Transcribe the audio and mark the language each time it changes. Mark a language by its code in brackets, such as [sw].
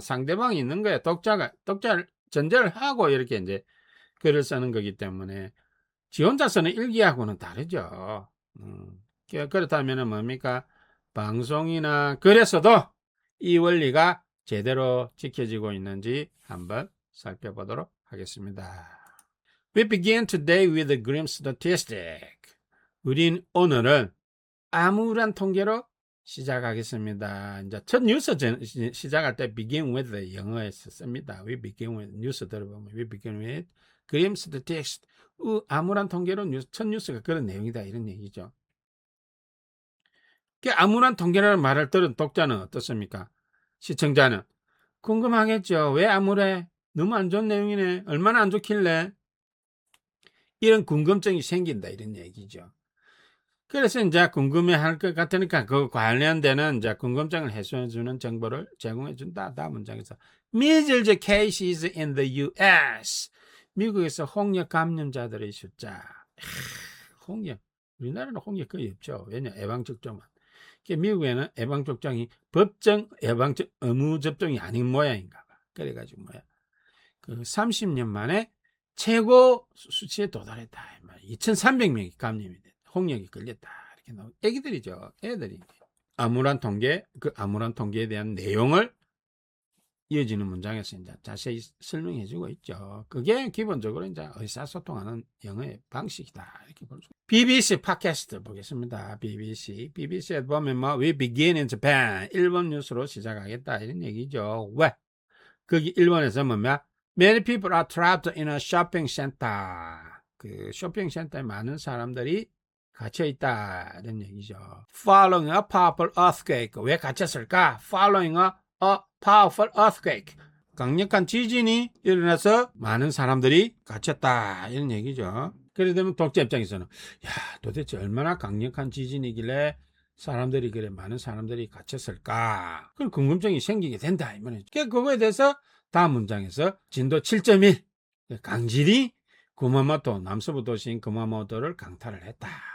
[ko] 상대방이 있는 거예요. 독자를 전제를 하고 이렇게 이제 글을 쓰는 거기 때문에 지 혼자 쓰는 일기하고는 다르죠. 그렇다면 뭡니까? 방송이나 글에서도 이 원리가 제대로 지켜지고 있는지 한번 살펴보도록 하겠습니다. [en] We begin today with a grim statistic. [ko] 우린 오늘은 암울한 통계로 시작하겠습니다. 이제 첫 뉴스 시작할 때 [en] begin with [ko] 영어에서 씁니다. [en] We begin with [ko] 뉴스 들어보면 [en] we begin with grim statistics. [ko] 암울한 통계로 첫 뉴스가 그런 내용이다 이런 얘기죠. 암울한 통계라는 말을 들은 독자는 어떻습니까? 시청자는 궁금하겠죠. 왜 암울해? 너무 안 좋은 내용이네. 얼마나 안 좋길래? 이런 궁금증이 생긴다 이런 얘기죠. 그래서 이제 궁금해할 것 같으니까 그 관련되는 이제 궁금증을 해소해주는 정보를 제공해준다. 다음 문장에서 [en] measles cases in the U.S. [ko] 미국에서 홍역 감염자들의 숫자. 홍역. 우리나라는 홍역 거의 없죠. 왜냐? 예방접종만. 미국에는 예방접종이 법정 예방적 의무 접종이 아닌 모양인가 봐. 그래가지고 뭐야? 그 30년 만에 최고 수치에 도달했다. 2,300명이 감염이 됐다. 홍역이 걸렸다. 이렇게 나오고 애기들이죠. 애들이 암울한 통계, 그 암울한 통계에 대한 내용을 이어지는 문장에서 이제 자세히 설명해주고 있죠. 그게 기본적으로 이제 의사소통하는 영어의 방식이다. 이렇게 볼 수. BBC 팟캐스트 보겠습니다. BBC에 보면 뭐 [en] We begin in Japan. [ko] 일본 뉴스로 시작하겠다 이런 얘기죠. 왜? 거기 일본에서 뭐냐? [en] Many people are trapped in a shopping center. [ko] 그 쇼핑센터에 많은 사람들이 갇혀 있다 이런 얘기죠. [en] Following a powerful earthquake. [ko] 왜 갇혔을까? [en] Following a powerful earthquake. [ko] 강력한 지진이 일어나서 많은 사람들이 갇혔다 이런 얘기죠. 그래 되면 독자 입장에서는 야 도대체 얼마나 강력한 지진이길래 사람들이 그래 많은 사람들이 갇혔을까? 그런 궁금증이 생기게 된다 이 말이죠. 그거에 대해서 다음 문장에서 진도 7.1 강진이 구마모토 남서부 도시인 구마모토를 강타를 했다.